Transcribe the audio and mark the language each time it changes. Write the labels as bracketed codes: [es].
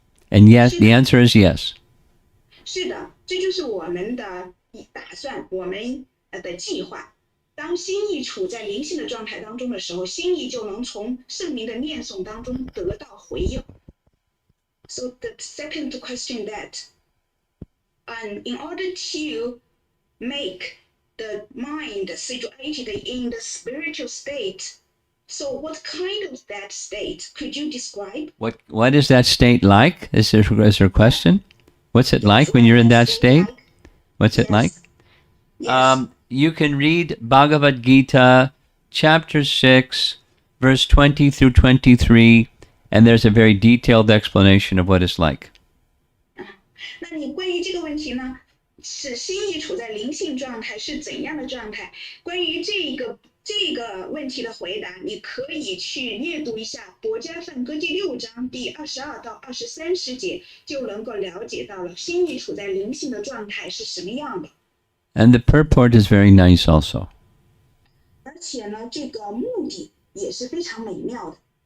[en] And yes, the answer is yes. [zh] 是的，这就是我们的打算，我们的计划。当心意处在灵性的状态当中的时候，心意就能从圣明的念诵当中得到回应。 [en] So the second question that in order to make the mind situated in the spiritual state. So what kind of that state could you describe? What is that state like? Is there a question? What's it like when you're in that state? Like? What's it like? Yes. You can read Bhagavad Gita, chapter 6, verse 20 through 23, and there's a very detailed explanation of what it's like. [zh] 那你关于这个问题呢，是心意处在灵性状态是怎样的状态？关于这个问题的回答，你可以去阅读一下《薄伽梵歌》第6章第22到23节，就能够了解到了心意处在灵性的状态是什么样的。 [en] And the purport is very nice also. [zh] 而且呢，这个目的也是非常美妙的。